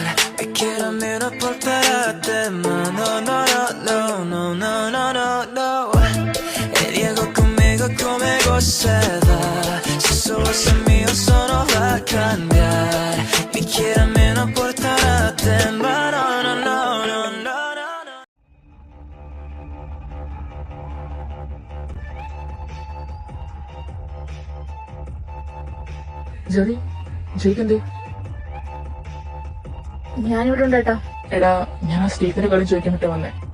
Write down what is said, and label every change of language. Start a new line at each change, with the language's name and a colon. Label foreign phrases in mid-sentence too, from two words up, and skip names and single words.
Spanish: Me quiere a mí, no portarte mal. No, no, no, no, no, no, no, no. Diego conmigo se va. Sus ojos son míos, eso no va a cambiar. Me quiere a mí, no portarte mal. No, no, no, no, no.
Malayalam: ജെറി, ജയിക്കെന്തേ? ഞാനിവിടെ ഉണ്ട് ഏട്ടാ. എടാ, ഞാൻ ആ സ്റ്റീഫിന്റെ കളി ചോദിക്കാൻ പറ്റാ വന്നേ.